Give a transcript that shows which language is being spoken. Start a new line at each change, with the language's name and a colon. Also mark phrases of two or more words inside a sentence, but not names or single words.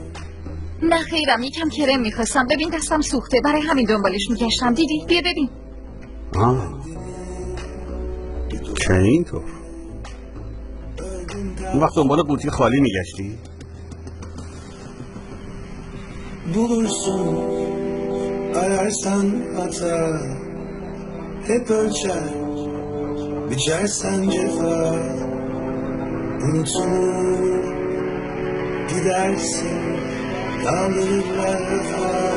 Persian: نه خیرم یکم کرم میخواستم. ببین دستم سوخته برای همین دنبالش میگشتم. دیدی؟ بیا ببین. چه اینطور؟ اون وقت دنبال قوطی خالی میگشتی؟
Turkish: Bulursun ararsan hata hep ölçer biçersen cefa unutur gidersin kaldırırlar vefa.